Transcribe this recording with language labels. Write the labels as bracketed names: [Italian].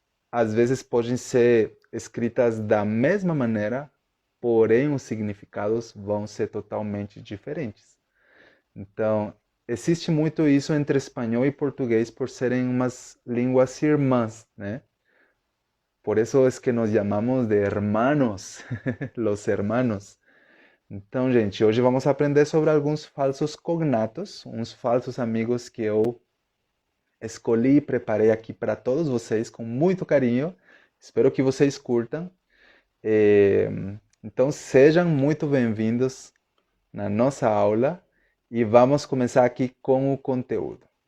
[Portuguese] Às vezes podem ser escritas da mesma maneira, porém os significados vão ser totalmente diferentes. Então, existe muito isso entre espanhol e português por serem umas línguas irmãs, né? [Spanish] Por eso es que nos [Portuguese] chamamos [Spanish] de hermanos, los hermanos. [Portuguese] Então, gente, hoje vamos aprender sobre alguns falsos cognatos, uns falsos amigos que eu escolhi e preparei aqui para todos vocês com muito carinho. Espero que vocês curtam. Eh, Então, sejam muito bem-vindos na nossa aula e vamos começar aqui com o conteúdo.